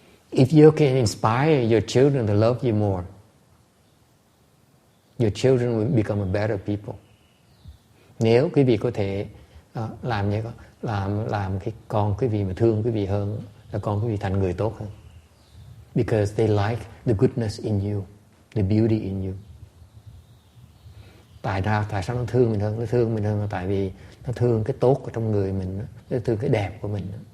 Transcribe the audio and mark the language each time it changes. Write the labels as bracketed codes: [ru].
[en] If you can inspire your children to love you more, your children will become a better people. [vi] Nếu quý vị có thể làm cái con quý vị mà thương quý vị hơn, là con quý vị thành người tốt hơn. [en] Because they like the goodness in you, the beauty in you. [vi] Tại sao nó thương mình hơn? Nó thương mình hơn là tại vì nó thương cái tốt ở trong người mình, nó thương cái đẹp của mình.